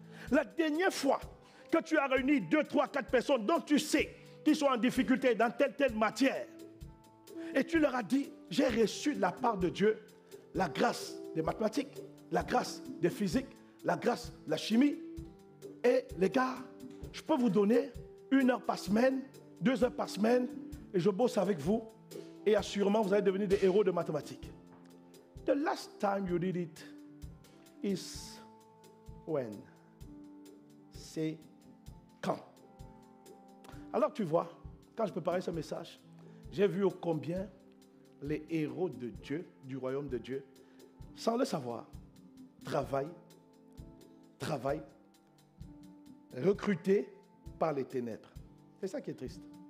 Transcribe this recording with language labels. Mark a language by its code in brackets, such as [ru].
[fr] La dernière fois que tu as réuni 2, 3, 4 personnes dont tu sais qu'ils sont en difficulté dans telle matière, et tu leur as dit, j'ai reçu de la part de Dieu la grâce des mathématiques, la grâce des physiques, la grâce de la chimie. Et les gars, je peux vous donner 1 heure par semaine, 2 heures par semaine, et je bosse avec vous, et assurément vous allez devenir des héros de mathématiques. [en] The last time you did it is when? C'est [fr] Alors tu vois, quand je préparais ce message, j'ai vu ô combien les héros de Dieu, du royaume de Dieu, sans le savoir, travaillent, recrutés par les ténèbres. C'est ça qui est triste.